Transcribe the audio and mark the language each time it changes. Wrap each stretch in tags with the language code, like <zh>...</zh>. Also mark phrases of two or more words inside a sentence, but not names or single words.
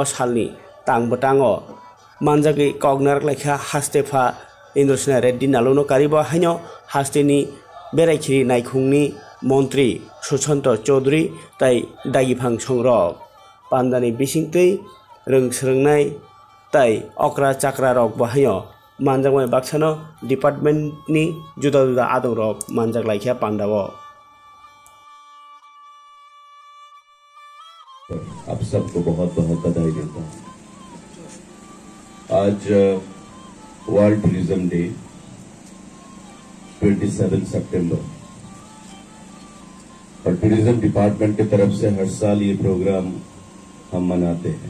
<brx>सालनि तांबतांगो मानजागै कगनार लायखा हास्तेफा इंद्रसेना रेड्डी नालुनो कारिबा हायनो हास्तेनि बेरायखिरि नायखुंनि मंत्री सुशांत चौधरी तै दागिफां संरक पान्डानि बिसिंतै रोंस्रोंनाय तै अक्रा चाक्रा रक बाहायो मानजागमाय बाक्सानो डिपार्टमेंटनि जुदा जुदा आदं रक मानजाग लायखा पान्डावो।</brx> <hi>आप सबको बहुत बहुत बधाई देता हूँ। आज</hi> <en>World Tourism Day</en> <hi>27 सितंबर और</hi> <en>tourism department</en> <hi>की तरफ से हर साल ये प्रोग्राम हम मनाते हैं।</hi>